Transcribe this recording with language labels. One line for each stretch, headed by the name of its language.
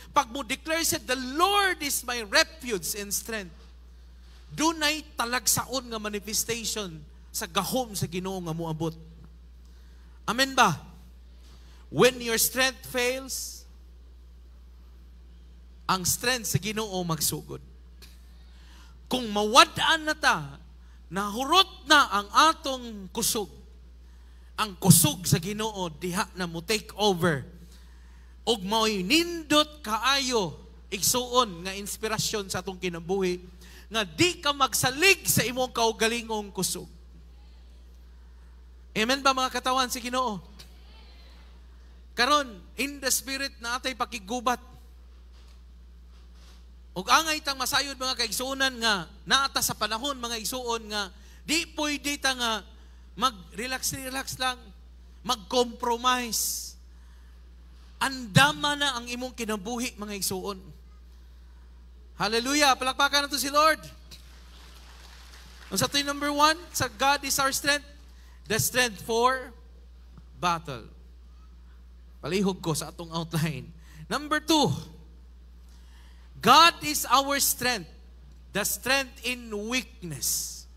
Cebuano: Pag mo declare siya,
English: the Lord is my refuge and strength.
Cebuano: Dunay talagsaon nga manifestation sa gahom sa Ginoo nga moabot. Amen ba?
English: When your strength fails,
Cebuano: ang strength sa Ginoo magsugod. Kung mawadaan na ta, nahurot na ang atong kusog. Ang kusog sa Ginoo diha na mo take over. Og mao'y nindot kaayo igsuon nga inspirasyon sa atong kinabuhi nga di ka magsalig sa imong kaugalingong kusog. Amen ba mga katawan si Ginoo? Karon
English: in the spirit
Cebuano: na atay pakigubat. Og angay tang masayod mga kaigsuonan nga naata sa panahon mga igsuon nga di pwede ta nga mag-relax lang, mag-compromise. Andama na ang imong kinabuhi mga igsuon. Hallelujah! Palakpakan nato si Lord. Ang sa number 1, sa
English: God is our strength. The strength for battle.
Cebuano: Palihog ko sa atong outline.
English: Number 2, God is our strength. The strength in weakness.